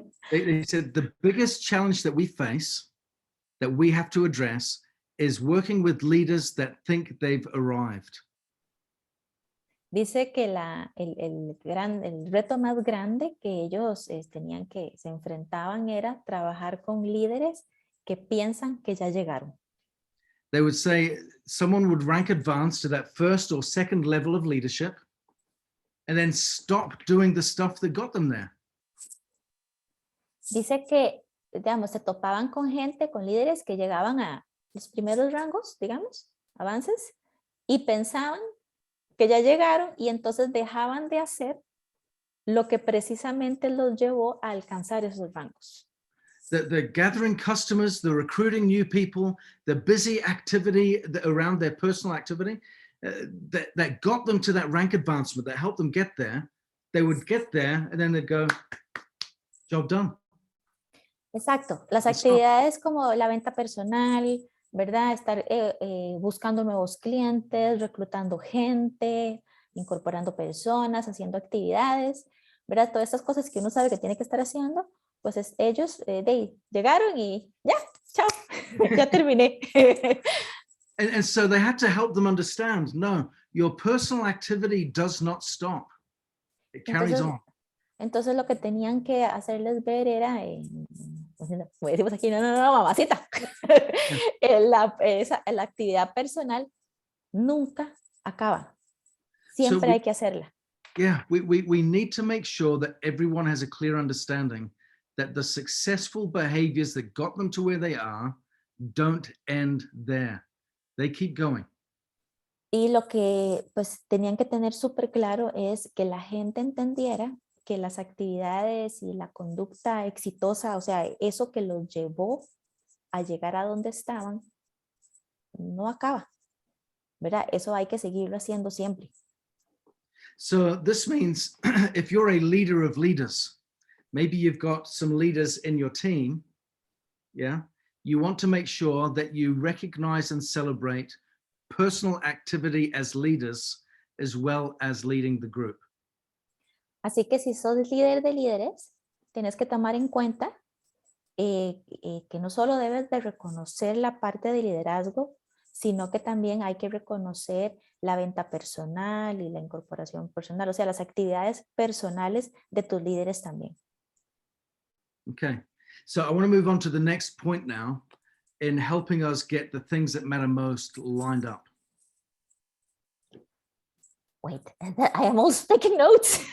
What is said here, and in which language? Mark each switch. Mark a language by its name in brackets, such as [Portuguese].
[English] They said the biggest challenge that we face, that we have to address, is working with leaders that think they've arrived. [Spanish] Dice que el reto más grande que ellos tenían que se enfrentaban era trabajar con líderes que piensan que ya llegaron. [English] They would say someone would rank advanced to that first or second level of leadership and then stop doing the stuff that got them there. [Spanish] Dice que, digamos, se topaban con líderes que llegaban a los primeros rangos, digamos, avances, y pensaban que ya llegaron y entonces dejaban de hacer lo que precisamente los llevó a alcanzar esos rangos. [English] The gathering customers, the recruiting new people, the busy activity around their personal activity that got them to that rank advancement, that helped them get there, they would get there and then they'd go, job done. [Spanish] Exacto. Las actividades como la venta personal, ¿verdad? Estar buscando nuevos clientes, reclutando gente, incorporando personas, haciendo actividades, ¿verdad? Todas estas cosas que uno sabe que tiene que estar haciendo, pues ellos llegaron y ya, chao, ya terminé. [English] And so they had to help them understand, no, your personal activity does not stop. It carries on. [Spanish] Entonces lo que tenían que hacerles ver era, como decimos aquí, no, mamacita, la actividad personal nunca acaba. Siempre hay que hacerla. [English] Yeah, we need to make sure that everyone has a clear understanding that the successful behaviors that got them to where they are don't end there. They keep going. [Spanish] Y lo que pues tenían que tener súper claro es que la gente entendiera que las actividades y la conducta exitosa, o sea, eso que los llevó a llegar a donde estaban, no acaba, ¿verdad? Eso hay que seguirlo haciendo siempre. [English] So this means if you're a leader of leaders, maybe you've got some leaders in your team, yeah, you want to make sure that you recognize and celebrate personal activity as leaders as well as leading the group. [Spanish] Así que si sos líder de líderes, tienes que tomar en cuenta que no solo debes de reconocer la parte de liderazgo, sino que también hay que reconocer la venta personal y la incorporación personal, o sea, las actividades personales de tus líderes también. [English] Okay, so I want to move on to the next point now in helping us get the things that matter most lined up. Wait, I am also taking notes.